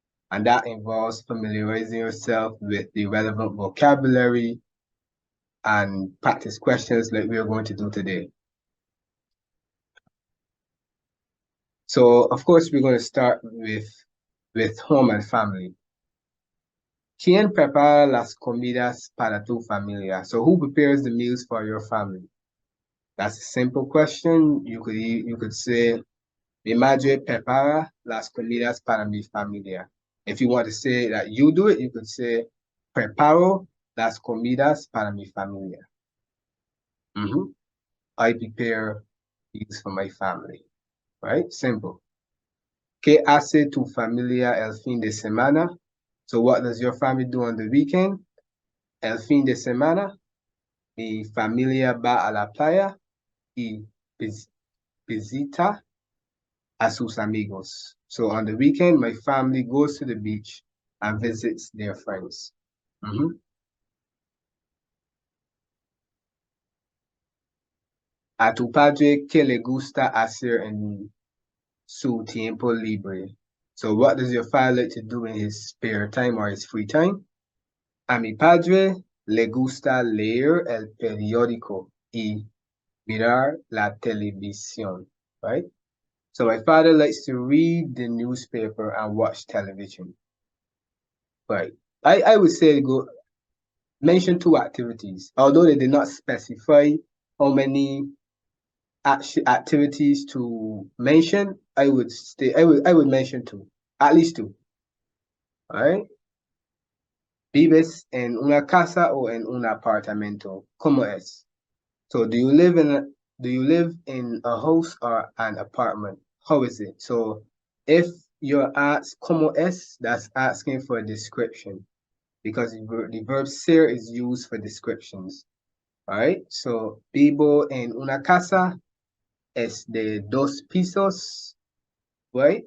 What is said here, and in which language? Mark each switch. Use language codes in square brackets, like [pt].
[en] And that involves familiarizing yourself with the relevant vocabulary and practice questions like we are going to do today. So, of course, we're going to start with home and family. [es] ¿Quién prepara las comidas para tu familia? [en] So who prepares the meals for your family? That's a simple question. You could say, [es] mi madre prepara las comidas para mi familia. [en] If you want to say that you do it, you could say, [es] preparo las comidas para mi familia. [en] I prepare meals for my family, right? Simple. [es] ¿Qué hace tu familia el fin de semana? [en] So what does your family do on the weekend? [es] El fin de semana, mi familia va a la playa y visita a sus amigos. [en] So on the weekend, my family goes to the beach and visits their friends. [es] A tu padre, ¿qué le gusta hacer en su tiempo libre? [en] So what does your father like to do in his spare time or his free time? [es] A mi padre le gusta leer el periódico y mirar la televisión, right? [en] So my father likes to read the newspaper and watch television. Right. I would say mention 2 activities. Although they did not specify how many activities to mention, I would mention 2. At least 2. All right. [es] ¿Vives en una casa o en un apartamento? ¿Cómo es? [en] So do you live in a house or an apartment? How is it? So if you're asked [es] ¿cómo es?, [en] that's asking for a description because the verb ser is used for descriptions. [es] All right. So vivo en una casa es de 2 pisos, right?